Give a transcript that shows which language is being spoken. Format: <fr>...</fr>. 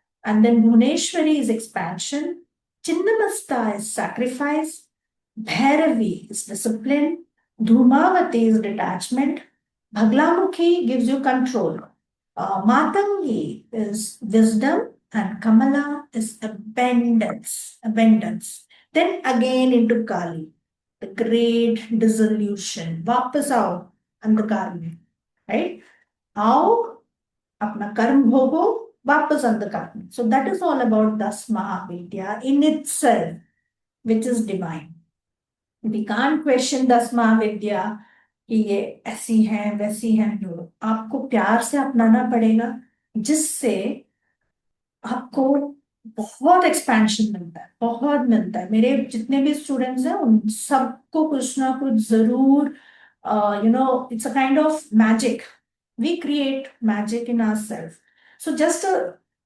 <en>And then Bhuneshwari is expansion, Chinnamasta is sacrifice, Bhairavi is discipline, Dhumavati is detachment, Bhaglamukhi gives you control, Matangi is wisdom, and Kamala is abundance. Then again into Kali, the great dissolution.</en> <hi>वापस आओ अंधकार में,</hi> <en>right?</en> <hi>आओ अपना कर्म भोगो, वापस अंधकार में.</hi> <en>So that is all about 10 Mahavidya in itself, which is divine. We can't question 10 Mahavidya</en> <hi>कि ये ऐसी है वैसी है.</hi> <en>no,</en> <hi>आपको प्यार से अपनाना पड़ेगा, जिससे आपको बहुत एक्सपेंशन मिलता है, बहुत मिलता है. मेरे जितने भी स्टूडेंट्स हैं उन सबको कुछ ना कुछ जरूर,</hi> <en>it's a kind of magic. We create magic in ourselves. So just a</en>